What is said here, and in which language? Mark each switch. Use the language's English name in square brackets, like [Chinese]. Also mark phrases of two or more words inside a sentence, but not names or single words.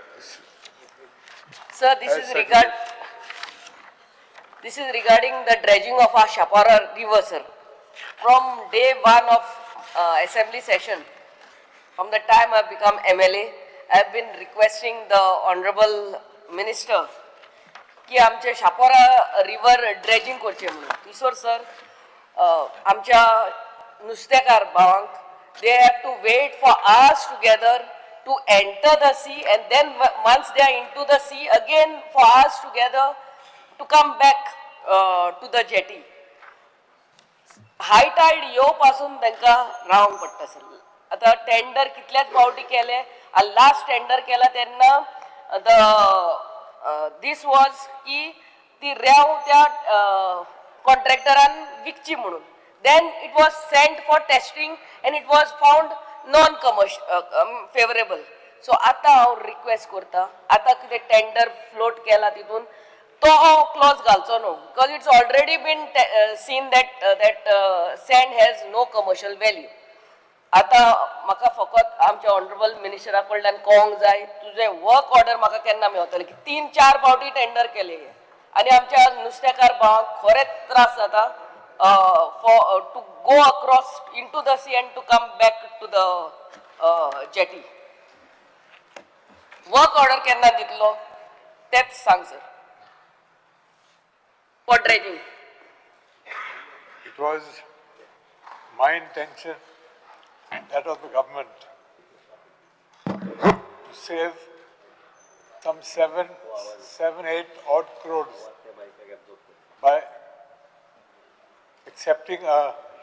[English] Sir, this is regarding the dredging of our Shapara River, sir. From day one of assembly session, from the time I have become MLA, I have been requesting the Honorable Minister [Konkani] की आमचे शापोरा रिवर ड्रेजिंग करचे म्हणून. तिसोर सर आमच्या नुस्तेकार भावांक [English] they have to wait for hours together to enter the sea, and then once they are into the sea again for hours together to come back to the jetty. High tide [Konkani] येवपासून तांकां रावंक पडटा सर. आता टेंडर कितल्याच फावटी केले, [English] last tender [Konkani] केला तेन्ना [English] this was [Konkani] की ती रेंव त्या कॉन्ट्रॅक्टरान विकची म्हणून. [English] Then it was sent for testing and it was found non-commercial, favorable. [Konkani] So आता हांव रिक्वेस्ट करता, आता कितें [English] tender float [Konkani] केला तितून तो क्लॉज घालचो न्हू, [English] because it's already been seen that sand has no commercial value. [Konkani] आता म्हाका फकत आमच्या [English] Honourable Minister [Konkani] कडल्यान कळोंक जाय तुझे [English] work order [Konkani] म्हाका केन्ना मेळटले, की 3-4 फावटी टेंडर केले आनी आमच्या नुस्तेकार भावांक खरेंच त्रास जाता [English] to go across into the sea and to come back to the jetty. Work order [Konkani] केन्ना दितलो तेच सांग सर [English] for dredging. It was my intention, that of the government, to save some 7-8 odd crores by accepting a